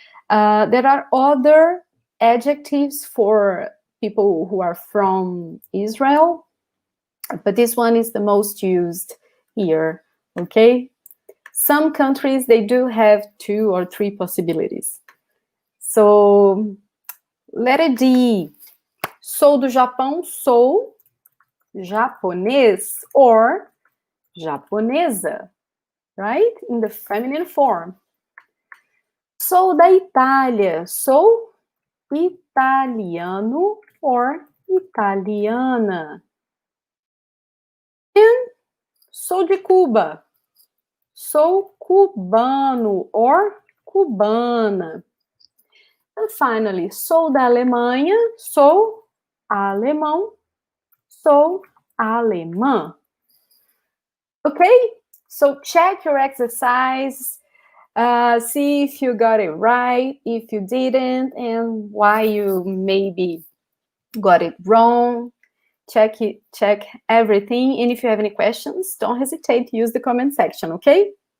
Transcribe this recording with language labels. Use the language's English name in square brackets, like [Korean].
[English] There are other adjectives for people who are from Israel, but this one is the most used here, okay? Some countries, they do have 2 or 3 possibilities. So, letter D. [Portuguese] Sou do Japão, sou japonês or japonesa, right? [English] In the feminine form. [Portuguese] Sou da Itália, sou italiano or italiana. And sou de Cuba, sou cubano or cubana. [English] And finally, [Portuguese] sou da Alemanha, sou alemão, sou alemã. [English] Okay? So check your exercise. See if you got it right, if you didn't, and why you maybe got it wrong. Check everything. And if you have any questions, don't hesitate to use the comment section, okay?